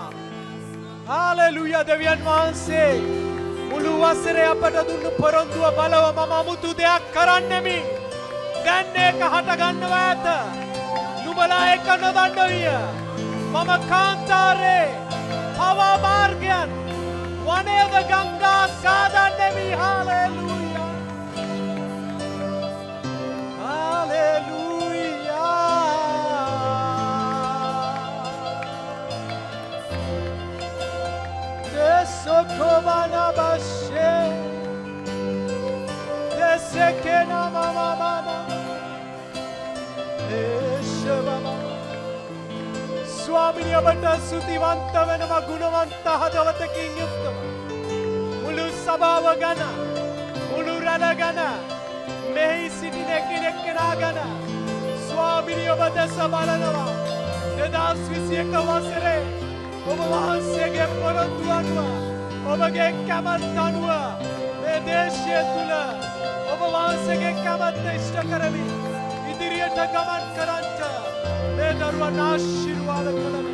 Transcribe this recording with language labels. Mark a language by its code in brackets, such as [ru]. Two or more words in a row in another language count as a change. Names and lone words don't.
[si] Hallelujah දෙවියන් වහන්සේ මුළු වසරේ අපට දුන්නු පොරොන්දුව බලව මම අමුතු දෙයක් කරන්නෙමි. දැන් ඒක හට ගන්නවා ඇත. නුඹලා ඒක නොදන්න විය. මම කාන්තාරේ පවා මාර්ගයන් වනයේද ගංගා සාදන්නෙමි. Hallelujah. Hallelujah. Sokobana bashe desekena mama mama eshbaba ස්වාමිනී ඔබට සුතිවන්ත වෙනම ගුණවන්ත හදවතකින් යුක්තව මුළු සභාව ගැන මුළු රැළ ගැන මෙහි සිටින කෙනෙක්කෙනා ගැන ස්වාමිනී ඔබ දැස බලනවා 2021 වසරේ ඔබ වහන්සේගේ පොරොන්දු අනුව ඔබගේ කැමැත්ත අනුව මේ දේශය තුල ඔබ වහන්සේගේ කැමැත්ත ඉෂ්ට කරමින් ඉදිරියට ගමන් කරන්ට මේ දරුවන් ආශිර්වාද කළමි.